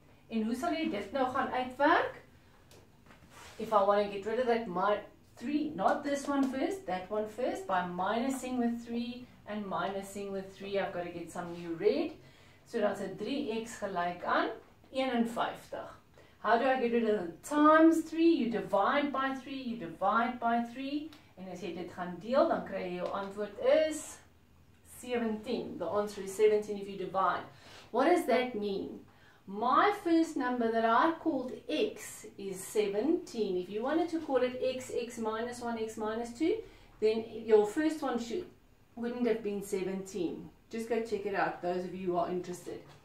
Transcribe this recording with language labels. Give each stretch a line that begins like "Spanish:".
Afrikaans: En hoe sal jy dit nou gaan uitwerk?
English: If I want to get rid of that, my 3, not this one first, that one first, by minusing with 3 and minusing with 3, I've got to get some new red. So that's a 3x gelijk aan 51. How do I get rid of the times 3? You divide by 3, you divide by 3.
Afrikaans: En as jy dit gaan deel, dan kry jy jou antwoord is 17.
English: The answer is 17 if you divide. What does that mean? My first number that I called x is 17. If you wanted to call it x, x minus 1, x minus 2, then your first one wouldn't have been 17. Just go check it out, those of you who are interested.